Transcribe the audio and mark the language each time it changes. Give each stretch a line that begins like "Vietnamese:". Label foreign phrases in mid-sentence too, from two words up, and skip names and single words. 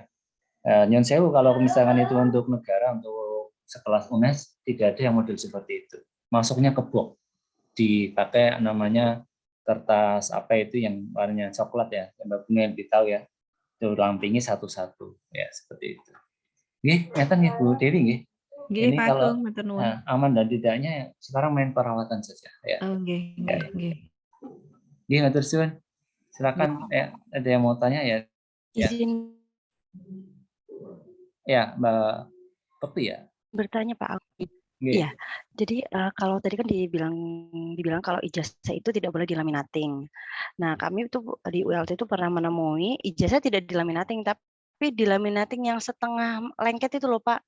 Javanese: Nyon sewu
Indonesian: kalau misalkan itu untuk negara, untuk sekelas UNES tidak ada yang model seperti itu. Masuknya ke box, dipakai namanya kertas apa itu yang warnanya coklat ya, yang Mbak Bunga lebih tahu ya, itu rampingi satu-satu ya seperti itu.
Javanese: Nggih, ngeten nggih Bu Dewi nggih. Nggih
Indonesian: Ini Pak kalau
Javanese: Agung, matur nuwun.
Indonesian: aman dan tidaknya sekarang main perawatan saja ya.
Javanese: Oh nggih, nggih, nggih. Nggih, matur suwun.
Indonesian: Silakan ada yang mau tanya ya. Ya, Izin ya Mbak Peti ya. bertanya Pak Agung.
Javanese: Nggih.
Indonesian: Iya, jadi kalau tadi kan dibilang kalau ijazah itu tidak boleh dilaminating. Nah, kami itu di ULT itu pernah menemui ijazah tidak dilaminating, tapi dilaminating yang setengah lengket itu loh Pak.